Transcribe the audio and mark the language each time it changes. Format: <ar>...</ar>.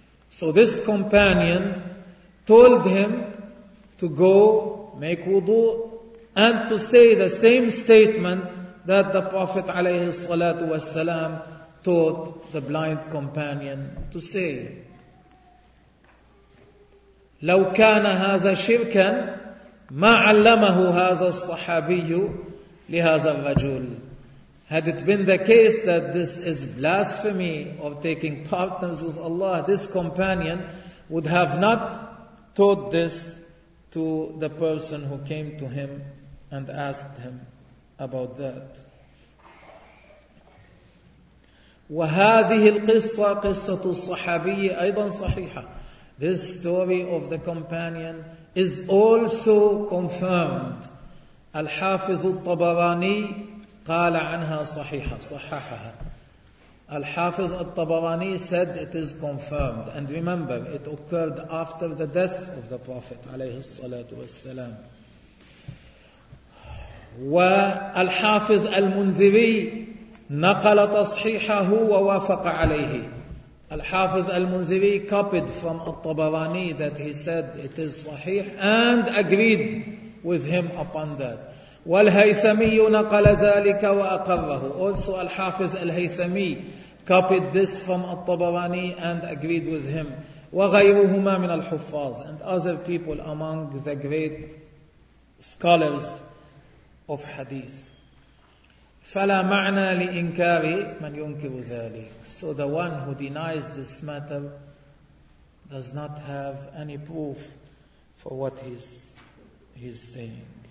<en>So this companion told him to go make wudu and to say the same statement that the Prophet</en> <ar>alayhi salatu wasalam</ar> <en>taught the blind companion to say.</en> <ar>لو كان هذا شركا ما علمه هذا الصحابي لهذا الرجل.</ar> <en>Had it been the case that this is blasphemy of taking partners with Allah, this companion would have not taught this to the person who came to him and asked him about that.</en> <ar>وهذه القصة قصة الصحابي أيضا صحيحة.</ar> <en>This story of the companion is also confirmed.</en> <ar>الحافظ الطبراني قال عنها صحيحة صححها.</ar> <en>الحافظ الطبراني said it is confirmed. And remember, it occurred after the death of the Prophet</en> <ar>عليه الصلاة والسلام. والحافظ المنذري نقل تصحيحه ووافق عليه.</ar> <en>الحافظ المنذري copied from الطبراني that he said it is صحيح and agreed with him upon that.</en> <ar>والهيثمي نقل ذلك وأقره.</ar> <en>Also الحافظ الهيثمي copied this from الطبراني and agreed with him.</en> <ar>وغيرهما من الحفاظ</ar> <en>and other people among the great scholars of hadith.</en> <ar>فلا معنى لإنكار من ينكر ذلك.</ar> <en>So the one who denies this matter does not have any proof for what he's saying.</en>